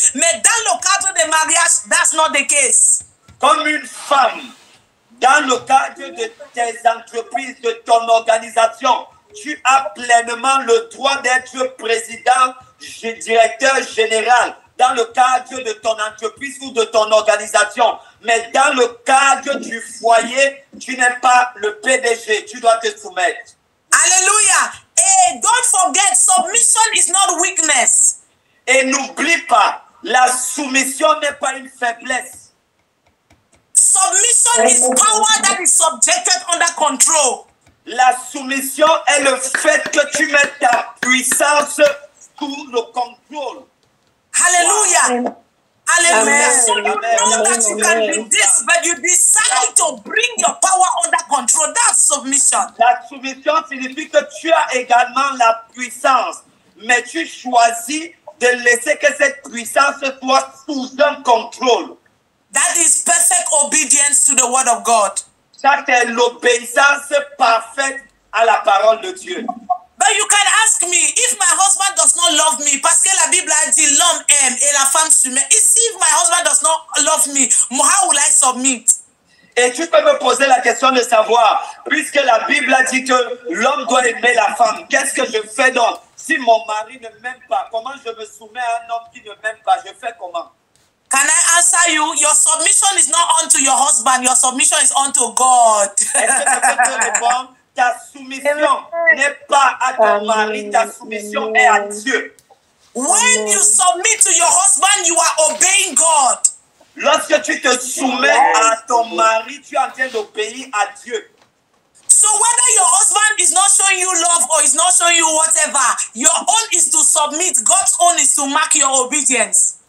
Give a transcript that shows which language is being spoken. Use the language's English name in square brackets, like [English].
[French] Mais dans le cadre de mariage, [English] that's not the case. [French] Comme une femme, dans le cadre de tes entreprises, de ton organisation, tu as pleinement le droit d'être président, directeur général, dans le cadre de ton entreprise ou de ton organisation. Mais dans le cadre du foyer, tu n'es pas le PDG, tu dois te soumettre. Hallelujah. [English] Hey, don't forget, submission is not weakness. [French] Et n'oublie pas, la soumission n'est pas une faiblesse. [English] Submission is power that is subjected under control. [French] La soumission est le fait que tu mets ta puissance sous le contrôle. [English] Hallelujah. Hallelujah. Amen. So you know that you can be Amen. this, but you decide to bring your power under control. That's submission. [French] La soumission signifie que tu as également la puissance, mais tu choisis de laisser que cette puissance soit sous un contrôle. [English] That is perfect obedience to the word of God. [French] Ça, c'est l'obéissance parfaite à la parole de Dieu. [English] But you can ask me, if my husband does not love me, [French] parce que la Bible a dit l'homme aime et la femme soumet. [English] If my husband does not love me, how will I submit? [French] Et tu peux me poser la question de savoir, puisque la Bible a dit que l'homme doit aimer la femme, qu'est-ce que je fais donc? Si mon mari ne m'aime pas, comment je me soumets à un homme qui ne m'aime pas? Je fais comment? [English] Can I answer you? Your submission is not unto your husband, your submission is unto God. [French] Est-ce que je peux te répondre? Ta soumission n'est pas à ton mari, ta soumission est à Dieu. [English] When you submit to your husband, you are obeying God. [French] Lorsque tu te soumets à ton mari, tu es en train d'obéir à Dieu. [English] So whether your husband is not showing you love or is not showing you whatever, your own is to submit. God's own is to mark your obedience.